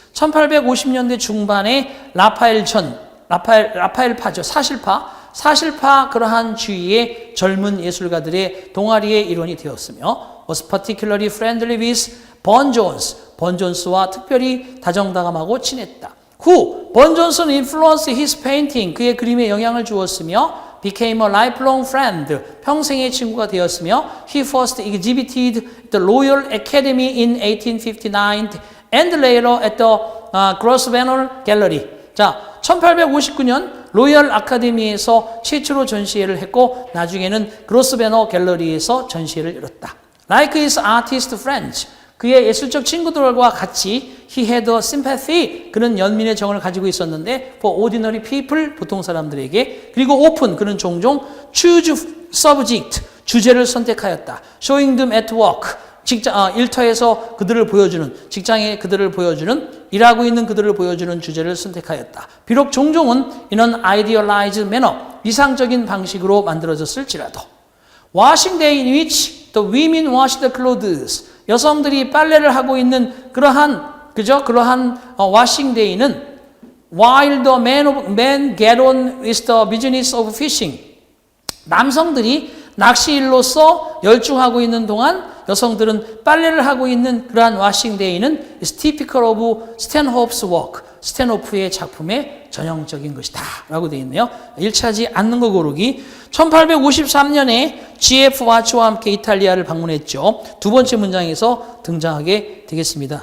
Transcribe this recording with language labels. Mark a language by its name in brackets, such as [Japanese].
[Korean] 1850년대 중반에 라파엘파죠. 사실파 그러한 주위의 젊은 예술가들의 동아리의 일원이 되었으며 [English] was particularly friendly with [Korean] 번 존스와 특별히 다정다감하고 친했다. [English] 번 존스는 influenced his painting. [Korean] 그의 그림에 영향을 주었으며 [English] became a lifelong friend. [Korean] 평생의 친구가 되었으며 [English] he first exhibited the Royal Academy in 1859 and later at the Grosvenor Gallery. [Korean] 자, 1859년 로열 아카데미에서 최초로 전시회를 했고 나중에는 그로스베너 갤러리에서 전시회를 열었다. [English] Like his artist friends. [Korean] 그의 예술적 친구들과 같이 [English] he had a sympathy. [Korean] 그는 연민의 정을 가지고 있었는데 [English] for ordinary people. [Korean] 보통 사람들에게. 그리고 [English] often [Korean] 그는 종종 [English] choose subject. [Korean] 주제를 선택하였다. [English] showing them at work. [Korean] 일터에서 그들을 보여주는 직장에 그들을 보여주는 일하고 있는 그들을 보여주는 주제를 선택하였다. 비록 종종은 [English] in an idealized manner. [Korean] 이상적인 방식으로 만들어졌을지라도. [English] Washing day in which the women wash the clothes. [Korean] 여성들이 빨래를 하고 있는 그러한 washing day는 [English] while the men get on with the business of fishing. [Korean] 남성들이 낚시일로서 열중하고 있는 동안 여성들은 빨래를 하고 있는 그러한 워싱데이는 [English] is typical of [Korean] 스탠호프's work. 스탠호프의 작품의 전형적인 것이다 라고 되어 있네요. 1차지 않는 거 고르기. 1853년에 G.F. 와츠와 함께 이탈리아를 방문했죠. 두 번째 문장에서 등장하게 되겠습니다.